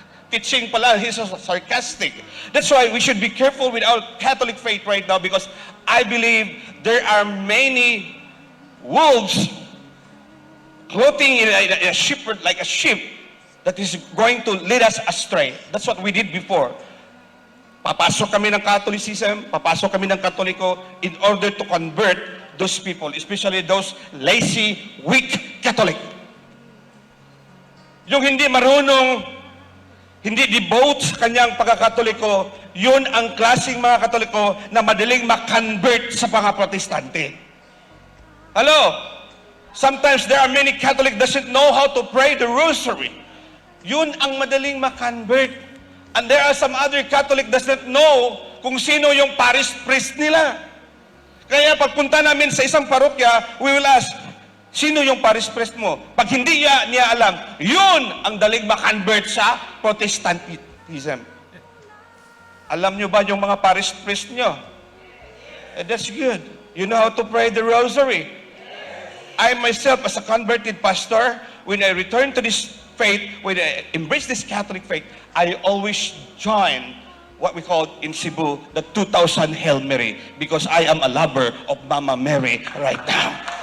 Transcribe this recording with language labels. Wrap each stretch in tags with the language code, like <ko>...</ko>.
<en>teaching pala, he's so sarcastic. That's why we should be careful with our Catholic faith right now, because I believe there are many wolves clothing in a shepherd, like a sheep, that is going to lead us astray. That's what we did before.</en> <tl>Papasok kami ng Catholicism, papasok kami ng Katoliko</tl> <en>in order to convert those people, especially those lazy, weak Catholic.</en> <tl>Yung hindi marunong, hindi devote sa kanyang pagkakatoliko, yun ang klaseng mga Katoliko na madaling makonvert sa mga Protestante.</tl> <en>Hello? Sometimes there are many Catholic doesn't know how to pray the rosary.</en> <tl>Yun ang madaling makonvert.</tl> <en>And there are some other Catholic does not know</en> <tl>kung sino yung</tl> <en>parish priest nila.</en> <tl>Kaya pagpunta namin sa isang parokya,</tl> <en>we will ask,</en> <tl>sino yung parish priest mo? Pag hindi niya alam, yun ang daling makonvert sa Protestantism. Alam nyo ba yung mga parish priest nyo?</tl> <en>That's good. You know how to pray the rosary. I myself, as a converted pastor, when I return to this faith, when I embrace this Catholic faith, I always join what we call in Cebu the 2000 Hail Mary, because I am a lover of Mama Mary right now.</en>